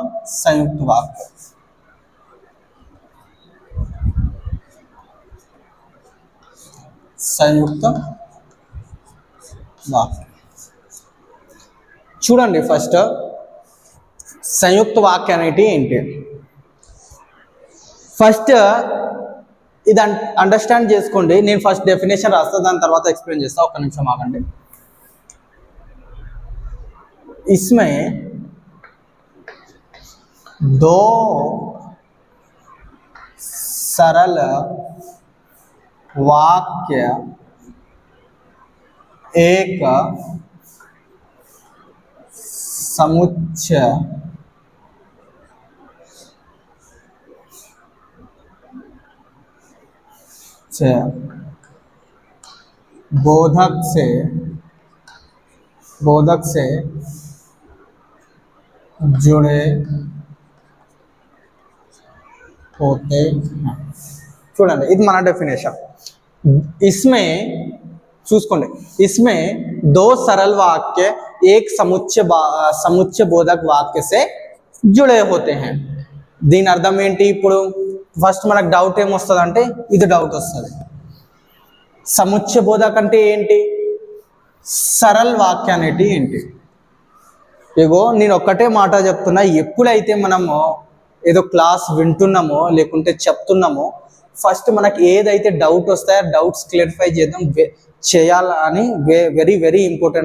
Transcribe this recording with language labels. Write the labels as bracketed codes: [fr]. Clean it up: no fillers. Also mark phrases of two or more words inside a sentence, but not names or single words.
[te] సంయుక్త వాక్య. సంయుక్త వాక్య చూడండి. ఫస్ట్ సంయుక్త వాక్య అనేది ఏంటి? ఫస్ట్ ఇది అండర్స్టాండ్ చేసుకోండి. నేను ఫస్ట్ డెఫినేషన్ రాస్తా, దాని తర్వాత ఎక్స్ప్లెయిన్ చేస్తా. ఒక్క నిమిషం ఆగండి. [hi] इसमें दो सरल वाक्य एक समुच्चय बोधक से जुड़े होते हैं. [te] చూడండి, ఇది మన డెఫినేషన్. [hi] इसमें చూసుకోండి, इसमें दो सरल वाक्य एक समुच्चय बोधक वाक्य से जुड़े होते हैं. [te] దీని అర్థం ఏంటి? ఇప్పుడు ఫస్ట్ మనకు డౌట్ ఏమొస్తుంది అంటే, ఇది డౌట్ వస్తుంది. సముచ్చయ బోధక అంటే ఏంటి, సరళ వాక్య అనేది ఏంటి? ఇగో నేను ఒక్కటే మాట చెప్తున్నా, ఎప్పుడైతే మనము ఏదో క్లాస్ వింటున్నామో లేకుంటే చెప్తున్నామో, ఫస్ట్ మనకి ఏదైతే డౌట్ వస్తాయో [en] doubts clarify [te] చేయాలని [en] very very important.